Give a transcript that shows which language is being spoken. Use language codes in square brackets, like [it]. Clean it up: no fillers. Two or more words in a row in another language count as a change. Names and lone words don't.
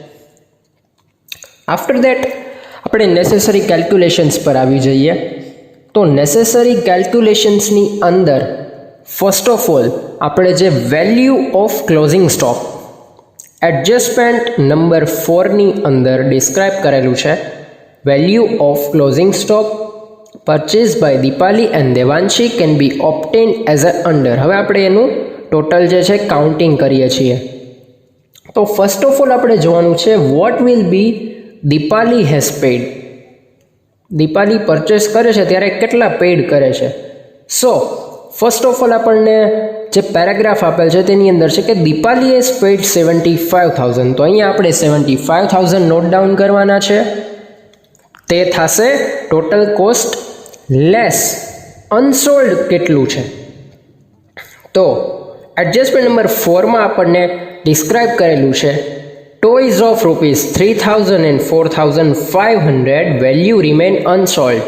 [en] after that [gu] આપણે [en] necessary calculations [gu] પર આવી જઈએ. તો [en] necessary calculations [gu] અંદર [en] first of all [gu] આપણે જે [en] value of closing stock adjustment number 4 [gu] અંદર ડિસ્ક્રાઇબ કરેલું છે. [en] value of closing stock purchased by Deepali and Devanshi can be obtained as a under. [gu] હવે આપણે એનું ટોટલ જે છે કાઉન્ટિંગ કરીએ છીએ. [en] so first of all [gu] આપણે જોવાનું છે [en] what will be Deepali has paid. [gu] Deepali પરચેસ કરે છે ત્યારે કેટલા પેડ કરે છે. [en] so first of all [gu] આપણને જે પેરેગ્રાફ આપેલ છે તેની અંદર છે કે [en] Deepali has paid 75,000. [gu] તો અહીંયા આપણે 75,000 [en] note down [gu] કરવાના છે. તે થશે [en] total cost less unsold [gu] કેટલું છે. તો [en] adjustment number 4 [gu] આપણને ડિસ્ક્રાઇબ કરેલું છે [en] toys of ₹3,000 and ₹4,500 value remain unsold.